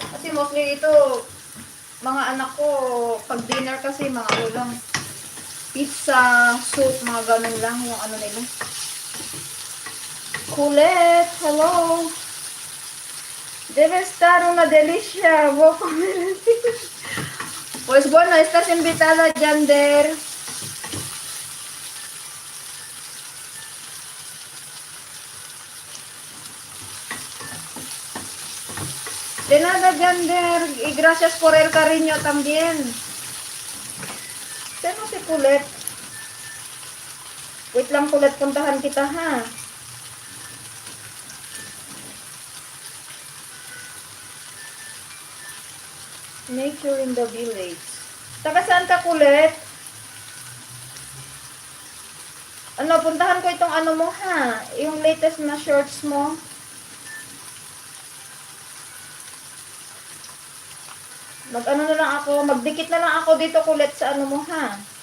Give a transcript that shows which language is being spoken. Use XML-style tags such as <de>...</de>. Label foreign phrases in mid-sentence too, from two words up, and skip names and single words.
<tl>kasi mostly ito, mga anak ko, pag dinner kasi mga ulam, pizza, soup, mga ganun lang yung ano nila. Kulit, hello.</tl> <es>Debe estar una delicia. Pues bueno, estás invitada, Yander. De nada, Yander. Y gracias por el cariño también.</es> <tl>Sino si Kulit? Wait lang, Kulit. Puntahan kita, ha?</tl> <en>Nature in the village.</en> <tl>Taga saan ka, Kulit? Ano, puntahan ko itong ano mo, ha? Yung latest na shorts mo. Mag-ano na lang ako, magdikit na lang ako dito, Kulit, sa ano mo, ha?</tl>